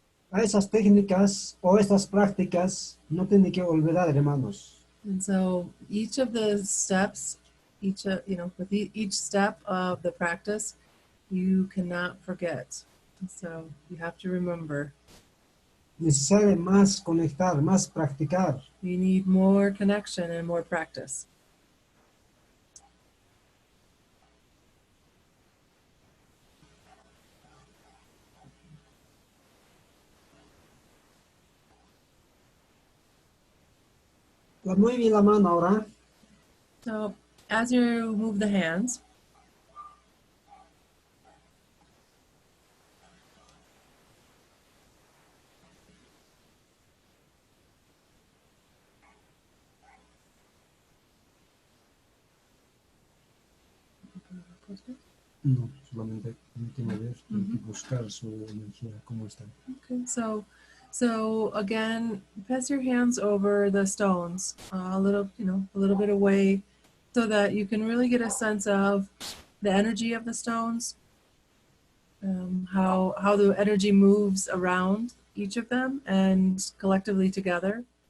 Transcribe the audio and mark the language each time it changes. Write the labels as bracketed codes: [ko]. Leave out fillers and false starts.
[es] A esas técnicas o estas prácticas no tienen que olvidar, hermanos. [en] And so each of the steps, with each step of the practice, you cannot forget. And so you have to remember. [es] Necesario más conectar, más practicar. [en] You need more connection and more practice. [es] Mueve la mano ahora. [en] So as you move the hands, [es] No, solamente permíteme ver, tengo que buscar su energía, cómo está. [en] okay, so again, pass your hands over the stones a little bit away, so that you can really get a sense of the energy of the stones, how the energy moves around each of them and collectively together.